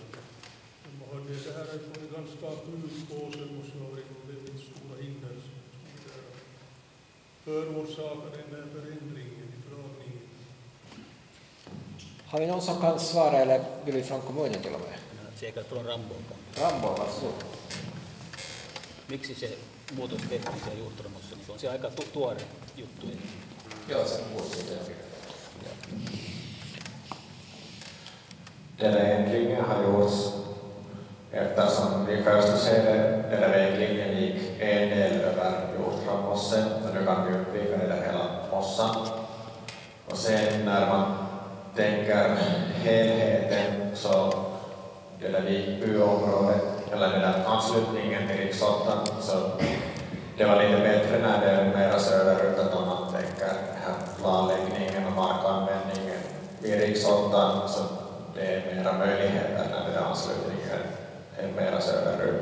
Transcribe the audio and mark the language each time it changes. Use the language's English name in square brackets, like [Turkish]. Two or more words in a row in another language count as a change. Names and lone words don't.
[Swedish] Det här är på en ganska utpåse och så har det väldigt stora hinder som förorsakar den där förändringen i dragningen. Har vi någon som kan svara eller vill vi från kommunen till och med? Säkert från Rambo. Rambo, varsågod. [Finnish] Miksi se muutos tehtiin siellä Juutturamossa? Niin on se aika tuore juttu. Joo, se muutos. [Swedish] Den där ändringen har gjorts eftersom i första skedet den där väglinjen gick en del över Juutturamossen och nu kan vi undvika det där hela mossan. Och sen när man tänker helheten så det där Vikbyområdet eller den där anslutningen till riksåttan så det var lite bättre när det är mera söderut att om man tänker här planläggningen och markanvändningen vid riksåttan så det är mera möjligheter när den där anslutningen är mera söderut.